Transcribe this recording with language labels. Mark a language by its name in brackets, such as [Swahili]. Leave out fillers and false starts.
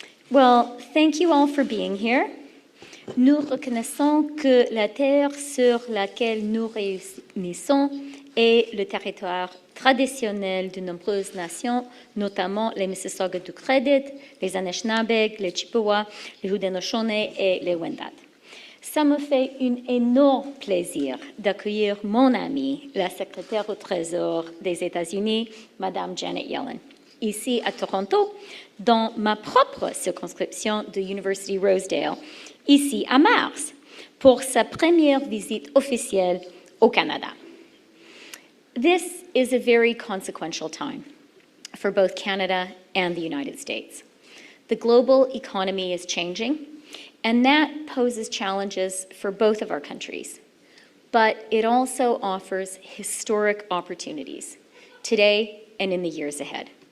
[English] Well, thank you all for being here. [French] Nous reconnaissons que la terre sur laquelle nous réunissons est le territoire traditionnel de nombreuses nations, notamment les Mississauga du Credit, les Anishinaabeg, les Chippewa, les Haudenosaunee et les Wendat. Ça me fait un énorme plaisir d'accueillir mon amie, la secrétaire au Trésor des États-Unis, Madame Janet Yellen, ici à Toronto, dans ma propre circonscription de University Rosedale, ici à mars, pour sa première visite officielle au Canada. [English] This is a very consequential time for both Canada and the United States. The global economy is changing, and that poses challenges for both of our countries. But it also offers historic opportunities today and in the years ahead.